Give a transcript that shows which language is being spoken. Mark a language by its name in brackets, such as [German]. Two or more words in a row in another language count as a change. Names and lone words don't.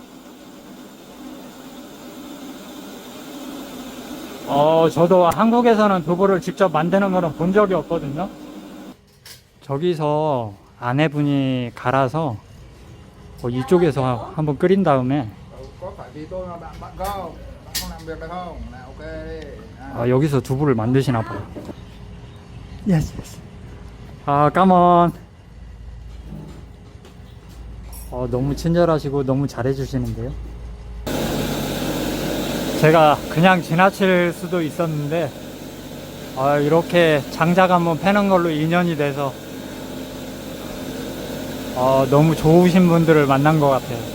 [Korean] 저도 한국에서는 두부를 직접 만드는 거는 본 적이 없거든요. 저기서 아내분이 갈아서 이쪽에서 한번 끓인 다음에, [Vietnamese] Có phải vì tôi mà bạn không? Bạn không làm việc được không? Nào ok đi. [Korean] 여기서 두부를 만드시나 봐요. [English] yes, yes. come on. [Korean] 너무 친절하시고 너무 잘해주시는데요. 제가 그냥 지나칠 수도 있었는데, 이렇게 장작 한번 패는 걸로 인연이 돼서 너무 좋으신 분들을 만난 것 같아요.